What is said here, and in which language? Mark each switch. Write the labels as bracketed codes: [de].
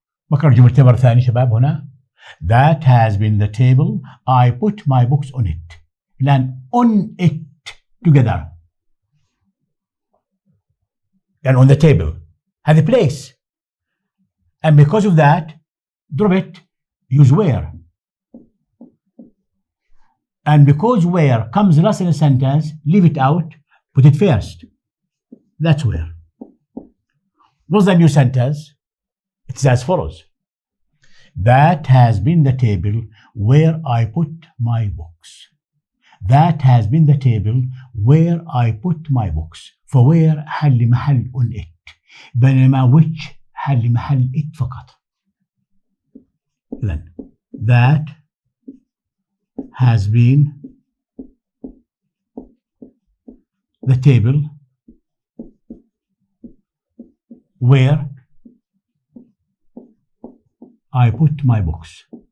[ar] بقرأ جملتين مرة ثانية شباب هنا. [en] That has been the table I put my books on it. الآن on it together. And on the table. هذه place. And because of that, drop it, use where. And because where comes last in a sentence, leave it out, put it first. That's where. What's the new sentence? It's as follows. That has been the table where I put my books. That has been the table where I put my books. For where [ar] حل محل [en] on it. [ar] بينما which حل محل it فقط. [en] Then that has been the table where I put my books.